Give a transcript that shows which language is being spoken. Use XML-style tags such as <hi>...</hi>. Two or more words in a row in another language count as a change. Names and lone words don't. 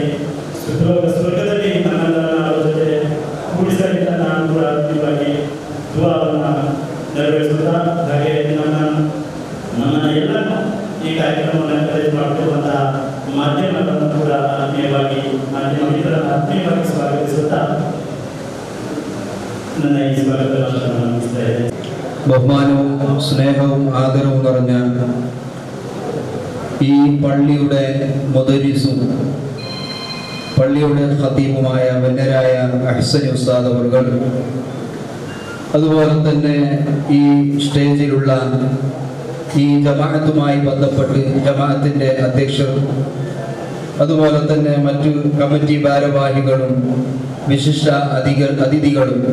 <kn>ಸ್ವರ್ಗದಲ್ಲಿ ನಮ್ಮೆಲ್ಲರನ್ನ ಅವರ ಜೊತೆ ಕೂಡಿಸಲಿ ಅಂತ ನಾನು ಕೂಡ ಅಂತಿಮವಾಗಿ ದುಆವನ್ನು ನೆರವೇರಿಸುತ್ತಾ, ಹಾಗೆ ನಮ್ಮನ್ನ ಎಲ್ಲ ಈ ಕಾರ್ಯಕ್ರಮವನ್ನು ಕರೆಕ್ಟ್ ಮಾಡಿಕೊಳ್ಳುವಂತಹ ಮಾಧ್ಯಮಗಳನ್ನು ಕೂಡ ಆತ್ಮೀಯವಾಗಿ ಸ್ವಾಗತಿಸುತ್ತಾ ನನ್ನ ಈ ಸ್ವಾಗತ ಭಾಷಣವನ್ನು ಮುಗಿಸ್ತಾ ಇದ್ದೇನೆ.</kn> <ml>ബഹുമാനവും സ്നേഹവും ആദരവും നിറഞ്ഞ ഈ പള്ളിയുടെ മുദരിസും പള്ളിയുടെ ഖതീബുമായ വന്യരായ അഹ്സനി ഉസ്താദ് അവറുകൾ, അതുപോലെ തന്നെ ഈ സ്റ്റേജിലുള്ള ഈ ജമാഅത്തുമായി ബന്ധപ്പെട്ട് ജമാഅത്തിൻ്റെ അധ്യക്ഷർ, അതുപോലെ തന്നെ മറ്റു കമ്മിറ്റി ഭാരവാഹികളും വിശിഷ്ട അതിഥികളും,</ml>